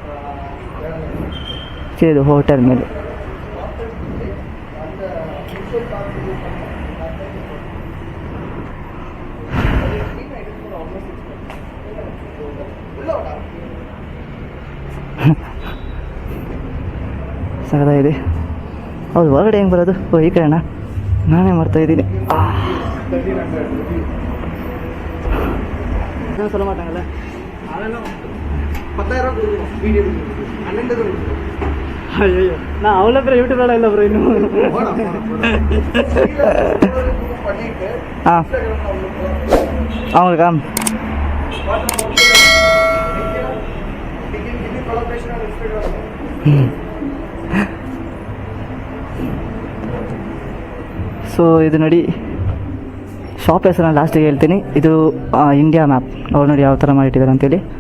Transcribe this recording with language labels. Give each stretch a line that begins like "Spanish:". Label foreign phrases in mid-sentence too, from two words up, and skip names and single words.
Kannada: ಸರಿ, ಇದು ಹೋಟೆಲ್ ಮೇಲೆ. ಸಗದಾಗಿದೆ. ಹೌದು, ಹೊರಗಡೆ ಹೆಂಗೆ ಬರೋದು? ಓ ಈ ಕಡೆನಾ, ನಾನೇ ಮಾಡ್ತಾಯಿದ್ದೀನಿ.
Tamil: சொல்ல மாட்டாங்கல்ல, ஐயோ நான் அவ்வளோ பேர் யூடியூப்ல இல்லை ப்ரோ இன்னும். ஆ அவங்களுக்கா
Kannada: ಸೊ ಇದು ನೋಡಿ ಶಾಪ್ ಹೆಸರು ನಾನು ಲಾಸ್ಟಿಗೆ ಹೇಳ್ತೀನಿ. ಇದು ಇಂಡಿಯಾ ಮ್ಯಾಪ್. ಅವ್ರು ನೋಡಿ ಯಾವ ಥರ ಮಾಡಿಟ್ಟಿದ್ದಾರೆ ಅಂತೇಳಿ.